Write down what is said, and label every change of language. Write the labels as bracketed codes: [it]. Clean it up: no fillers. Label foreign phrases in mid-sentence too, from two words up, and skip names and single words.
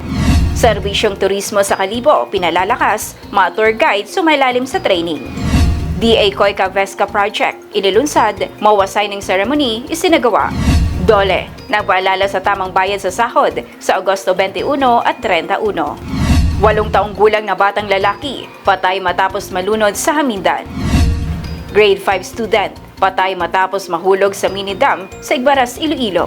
[tl] Serbisyong turismo sa Kalibo, pinalalakas, mga [en] tour guide [tl] sumailalim sa training. DA Coica Vesca Project, inilunsad, mawasay ng ceremony, isinagawa. Dole, nagpaalala sa tamang bayad sa sahod sa Agosto 21 at 31. 8 taong gulang na batang lalaki, patay matapos malunod sa Hamindan. [en] Grade 5 student, [tl] patay matapos mahulog sa [en] mini dam [tl] sa Igbaras, Iloilo.